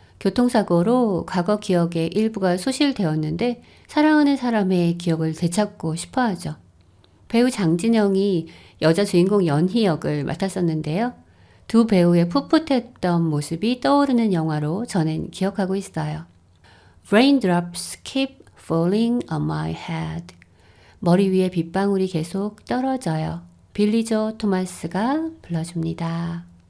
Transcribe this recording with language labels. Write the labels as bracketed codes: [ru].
[ko] 교통사고로 과거 기억의 일부가 소실되었는데 사랑하는 사람의 기억을 되찾고 싶어하죠. 배우 장진영이 여자 주인공 연희 역을 맡았었는데요. 두 배우의 풋풋했던 모습이 떠오르는 영화로 저는 기억하고 있어요. [en] Raindrops keep falling on my head. [ko] 머리 위에 빗방울이 계속 떨어져요. 빌리 조 토마스가 불러줍니다.